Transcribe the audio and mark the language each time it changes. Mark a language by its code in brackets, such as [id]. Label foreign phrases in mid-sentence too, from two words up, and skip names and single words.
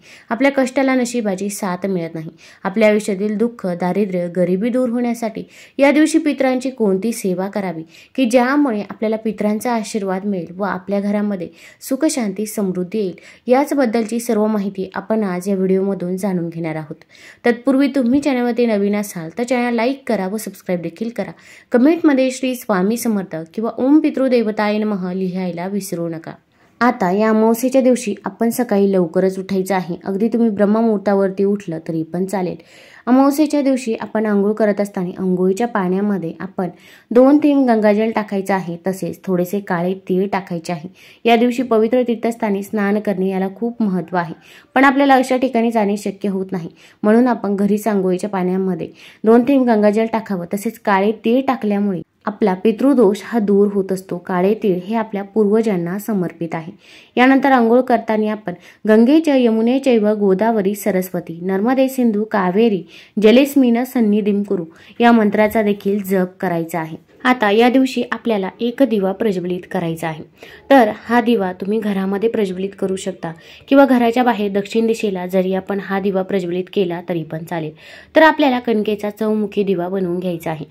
[mr] आपल्या कष्टाला नशिबाची साथ मिळत नाही. आपल्या आयुष्यातील दुःख, दारिद्र्य, गरिबी दूर होण्यासाठी या दिवशी पितरांची कोणती सेवा करावी की ज्यामुळे आपल्याला पितरांचा आशीर्वाद मिळेल व आपल्या घरामध्ये सुख, शांती, समृद्धी येईल. याचबद्दलची सर्व माहिती आपण आज या व्हिडिओमधून जाणून घेणार आहोत. तत्पूर्वी तुम्ही चॅनलवरती नवीन असाल तर चॅनल लाईक करा व सबस्क्राईब देखील करा. कमेंटमध्ये श्री स्वामी समर्थ किंवा [sa] ओम पितृदेवताय नमः [mr] लिहायला विसरू नका. आता या अमावस्येच्या दिवशी आपण सकाळी लवकरच उठायचं आहे. अगदी तुम्ही ब्रह्ममुहूर्तावरती उठलं तरी पण चालेल. अमावस्येच्या दिवशी आपण आंघोळ करत असताना अंघोळीच्या पाण्यामध्ये आपण 2 थेंब गंगाजल टाकायचं आहे. तसेच थोडेसे काळे तीळ टाकायचे आहे. या दिवशी पवित्र तीर्थस्थानी स्नान करणे याला खूप महत्त्व आहे, पण आपल्याला अशा ठिकाणी जाणे शक्य होत नाही. म्हणून आपण घरीच अंघोळीच्या पाण्यामध्ये 2 थेंब गंगाजल टाकावं. तसेच काळे तीळ टाकल्यामुळे आपला पितृदोष हा दूर होत असतो. काळे तीळ हे आपल्या पूर्वजांना समर्पित आहे. यानंतर अंघोळ करताना आपण [sa] गंगेच यमुनेचैव गोदावरी सरस्वती नर्मदे सिंधू कावेरी जलेस्मिन सन्निधिं कुरु [mr] या मंत्राचा देखील जप करायचा आहे. आता या दिवशी आपल्याला एक दिवा प्रज्वलित करायचा आहे. तर हा दिवा तुम्ही घरामध्ये प्रज्वलित करू शकता किंवा घराच्या बाहेर दक्षिण दिशेला जरी आपण हा दिवा प्रज्वलित केला तरी पण चालेल. तर आपल्याला कणकेचा चौमुखी दिवा बनवून घ्यायचा आहे.